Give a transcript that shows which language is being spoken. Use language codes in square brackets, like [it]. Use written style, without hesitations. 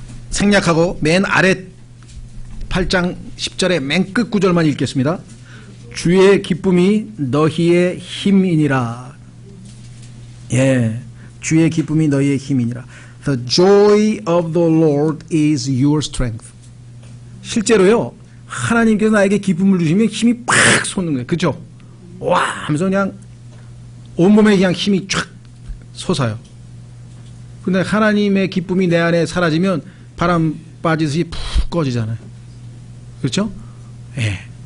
[ko] 생략하고 맨 아래 8장 10절의 맨 끝 구절만 읽겠습니다. 주의 기쁨이 너희의 힘이니라. 예, 주의 기쁨이 너희의 힘이니라. [en] The joy of the Lord is your strength. [ko] 실제로요, 하나님께서 나에게 기쁨을 주시면 힘이 팍 솟는 거예요. 그렇죠? 와 하면서 그냥 온몸에 그냥 힘이 쫙 솟아요. 근데 하나님의 기쁨이 내 안에 사라지면 바람 빠지듯이 푹 꺼지잖아요. 그렇죠? 예.